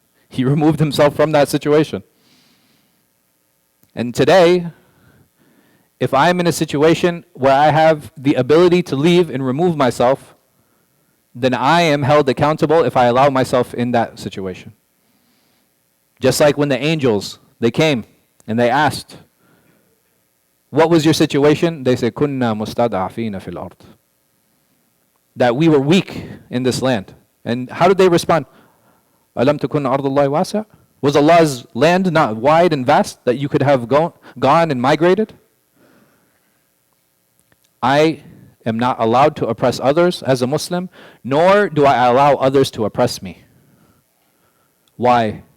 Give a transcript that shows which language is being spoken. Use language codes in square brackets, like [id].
[en] He removed himself from that situation. And today, if I'm in a situation where I have the ability to leave and remove myself, then I am held accountable if I allow myself in that situation. Just like when the angels, they came and they asked, what was your situation? [ar] They said, كُنَّا مُسْتَضْعَفِينَ فِي الْأَرْضِ. [en] That we were weak in this land. And how did they respond? [ar] أَلَمْ تَكُنْ أَرْضُ اللَّهِ وَاسِعَةً. [en] Was Allah's land not wide and vast that you could have gone and migrated? I am not allowed to oppress others as a Muslim, nor do I allow others to oppress me. Why?